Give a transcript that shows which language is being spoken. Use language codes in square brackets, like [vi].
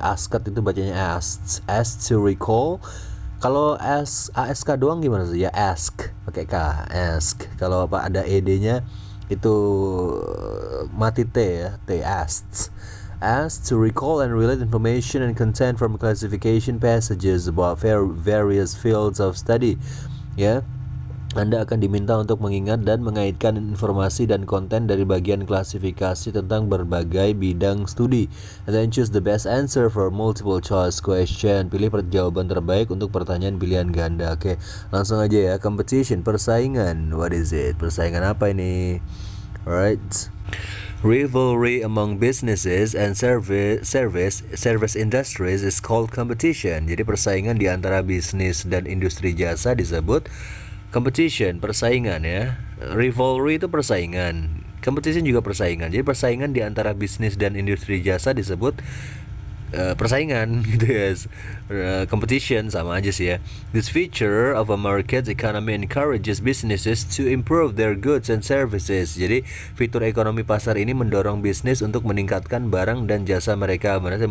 [id] Asked itu bacanya [en] asked to recall. [id] Kalau ask doang gimana sih ya? Ask pakai k, ask. Kalau ada ed-nya itu mati t ya, t, [en] asked to recall and relate information and content from classification passages about various fields of study. [id] Ya, Anda akan diminta untuk mengingat dan mengaitkan informasi dan konten dari bagian klasifikasi tentang berbagai bidang studi. [en] And then choose the best answer for multiple choice question. [id] Pilih jawaban terbaik untuk pertanyaan pilihan ganda. Oke, langsung aja ya. Competition, persaingan. [en] What is it? [id] Persaingan apa ini? Alright. [en] Rivalry among businesses and service industries is called competition. [id] Jadi persaingan di antara bisnis dan industri jasa disebut competition, persaingan ya. Rivalry itu persaingan, competition juga persaingan. Jadi persaingan di antara bisnis dan industri jasa disebut persaingan gitu ya. Competition sama aja sih ya. [en] This feature of a market economy encourages businesses to improve their goods and services. [id] Jadi fitur ekonomi pasar ini mendorong bisnis untuk meningkatkan barang dan jasa mereka.